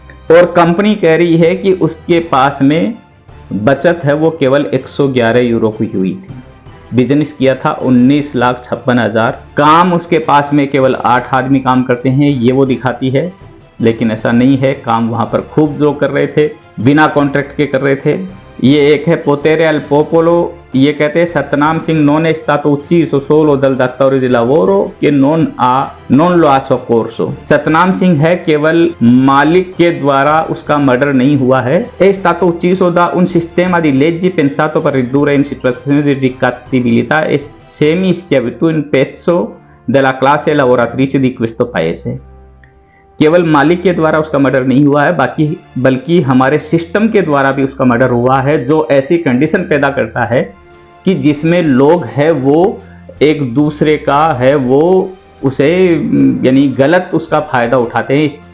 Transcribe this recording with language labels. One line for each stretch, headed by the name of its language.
Hindi: और कंपनी कह रही है कि उसके पास में बचत है वो केवल 111 यूरो की हुई थी। बिजनेस किया था 19,56,000, काम उसके पास में केवल 8 आदमी काम करते हैं, ये वो दिखाती है। लेकिन ऐसा नहीं है, काम वहां पर खूब जो कर रहे थे बिना कॉन्ट्रैक्ट के कर रहे थे। ये एक है पोतेरे अल पोपोलो, ये कहते हैं Satnam Singh
Italian: non è stato ucciso solo dal datore di lavoro che non lo ha soccorso।
Hindi: Satnam Singh है केवल मालिक के द्वारा उसका मर्डर नहीं हुआ है।
Italian: è stato ucciso da un sistema di leggi pensato per ridurre in situazioni di ricattabilità e semi schiavitù un pezzo della classe lavoratrice di questo paese।
Hindi: केवल मालिक के द्वारा उसका मर्डर नहीं हुआ है बल्कि हमारे सिस्टम के द्वारा भी उसका मर्डर हुआ है, जो ऐसी कंडीशन पैदा करता है कि जिसमें लोग है वो एक दूसरे का है वो उसे यानी गलत उसका फायदा उठाते हैं।